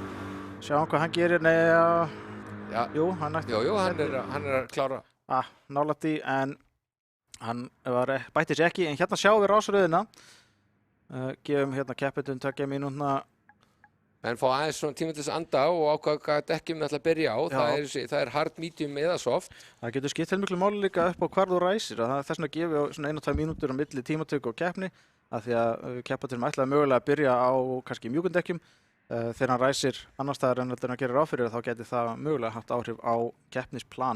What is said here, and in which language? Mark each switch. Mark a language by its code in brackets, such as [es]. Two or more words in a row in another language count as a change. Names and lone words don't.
[is] Sjáum hvað hann gerir, jú, hann er að klára. Nálægt í, en hann bætti sig ekki, en hérna sjáum við rásröðina. Gefum hérna keppendum 2 mínútna. Menn fá aðeins svona tíma til þess að anda og ákvaða hvað dekkjum við ætla að byrja á. Það er hard, medium eða soft. Það getur skipt heilmiklu máli líka upp á hvar þú ræsir. Það er þess vegna að gefa svona 1-2 mínútur á milli tímatöku og keppni af því að keppendur ætlaði mögulega að byrja á kannski mjúkum dekkjum. Þegar hann ræsir annar staðar en hann gerir ráð fyrir þá geti það mögulega haft áhrif á keppnisplan.